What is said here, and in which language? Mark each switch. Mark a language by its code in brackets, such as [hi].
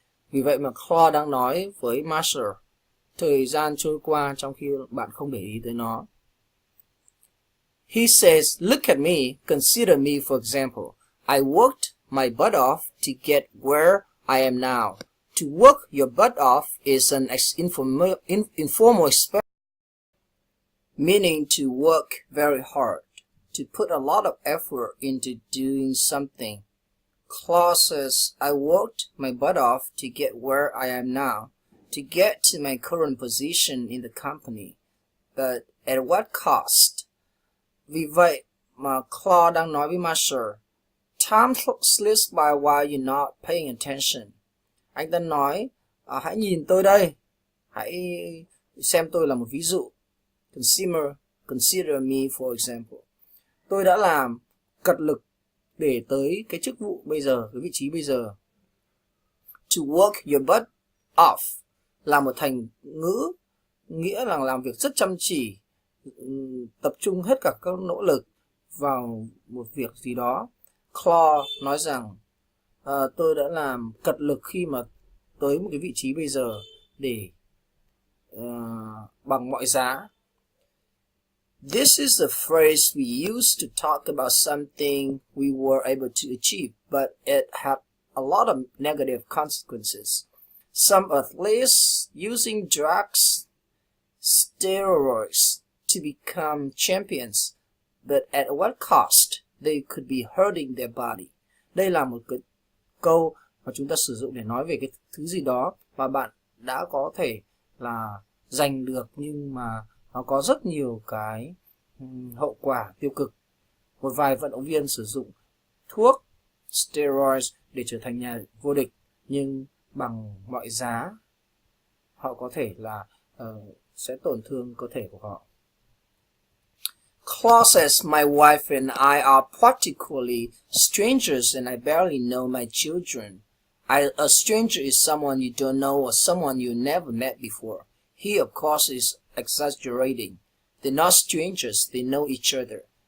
[vi] Vì vậy mà Claude đang nói với Marshall, thời gian trôi qua trong khi bạn không để ý tới nó. [en] He says, look at me, consider me for example. I worked my butt off to get where I am now. To work your butt off is an informal expression meaning to work very hard, to put a lot of effort into doing something. Claude says, I worked my butt off to get where I am now, to get to my current position in the company. But at what cost? [vi] Vì vậy mà Claude đang nói với Marshall, [en] time slips by while you're not paying attention. [vi] Anh ta nói, hãy nhìn tôi đây, hãy xem tôi là một ví dụ. [en] Consider me for example. [vi] Tôi đã làm cật lực để tới cái chức vụ bây giờ, cái vị trí bây giờ. [en] To work your butt off [vi] là một thành ngữ nghĩa là làm việc rất chăm chỉ, tập trung hết cả các nỗ lực vào một việc gì đó. Claude nói rằng tôi đã làm cật lực khi mà tới một cái vị trí bây giờ để bằng mọi giá. [en] This is the phrase we use to talk about something we were able to achieve, but it had a lot of negative consequences. Some athletes using drugs, steroids to become champions, but at what cost? They could be hurting their body. [vi] Đây là một cái câu mà chúng ta sử dụng để nói về cái thứ gì đó mà bạn đã có thể là giành được nhưng mà nó có rất nhiều cái hậu quả tiêu cực. Một vài vận động viên sử dụng thuốc steroids để trở thành nhà vô địch, nhưng bằng mọi giá họ có thể là sẽ tổn thương cơ thể của họ. [en] Claude says, my wife and I are practically strangers and I barely know my children. A stranger is someone you don't know or someone you never met before. He, of course, is exaggerating. They're not strangers, they know each other.